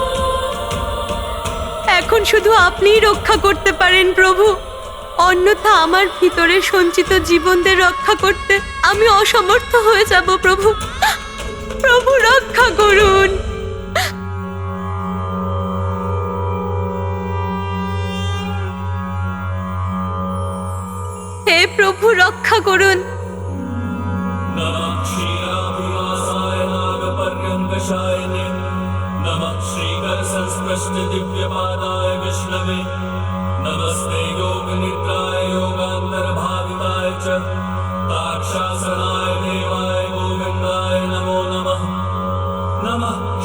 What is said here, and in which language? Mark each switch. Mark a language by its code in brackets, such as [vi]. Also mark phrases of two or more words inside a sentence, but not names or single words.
[bn] এখন শুধু আপনিই রক্ষা করতে পারেন প্রভু, অন্যথা আমার ভিতরে সঞ্চিত জীবনদের রক্ষা করতে আমি অসমর্থ হয়ে যাব প্রভু। প্রভু রক্ষা করুন। হে প্রভু রক্ষা করুন। [sa] नमः क्षीराभिलाषाय नागपर्यङ्कशायिने नमः श्रीकरसंस्पृष्ट दिव्यपादाय विष्णवे नमस्ते योगनिद्राय योगान्तरभाविताय च ताक्षासनाय देवाय गोविन्दाय नमो नमः नमः